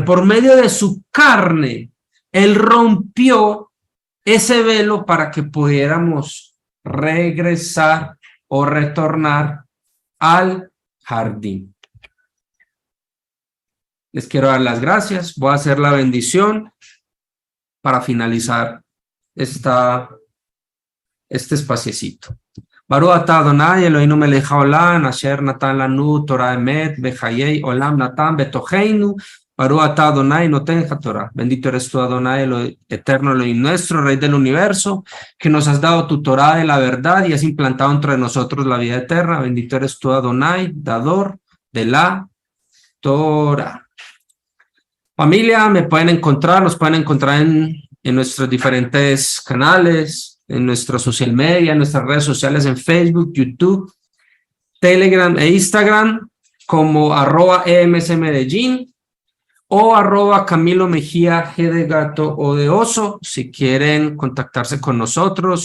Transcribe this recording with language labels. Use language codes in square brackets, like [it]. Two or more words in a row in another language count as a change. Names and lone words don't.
[es] Por medio de su carne, Él rompió ese velo para que pudiéramos regresar o retornar al jardín. Les quiero dar las gracias. Voy a hacer la bendición para finalizar este espaciecito. [he] ברוך אתה אדוני אלוהינו מלך העולם אשר נתן לנו תורה אמת וחיי עולם נתן בתוכנו. ברוך אתה אדוני נותן התורה. [es] Bendito eres tú, Adonai, el eterno Elohim nuestro, Rey del universo, que nos has dado tu Torah de la verdad y has implantado entre nosotros la vida eterna. Bendito eres tú, Adonai, dador de la Torah. Familia, nos pueden encontrar en nuestros diferentes canales, en nuestros [en] social media, [es] en nuestras redes sociales, en Facebook, YouTube, Telegram e Instagram, como @EMSMedellín o @Camilo Mejía G de gato o de oso, si quieren contactarse con nosotros.